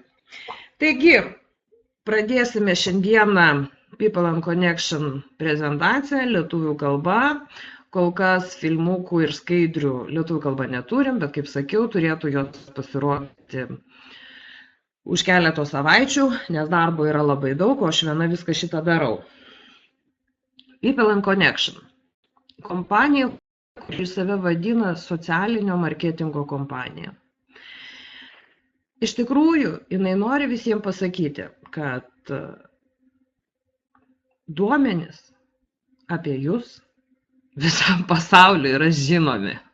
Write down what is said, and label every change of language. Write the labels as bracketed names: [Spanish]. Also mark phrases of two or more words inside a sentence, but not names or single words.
[Lithuanian] Taigi, pradėsime šiandieną People and Connection prezentaciją lietuvių kalba. Kol kas filmukų ir skaidrių lietuvių kalba neturim, bet kaip sakiau, turėtų jos pasirodyti už keleto savaičių, nes darbo yra labai daug, o aš viena viską šitą darau. People and Connection. Kompanija, kuri save vadina socialinio marketingo kompanija. Iš tikrųjų, jinai nori visiems pasakyti, kad duomenys apie jūs visam pasauliu yra žinomi.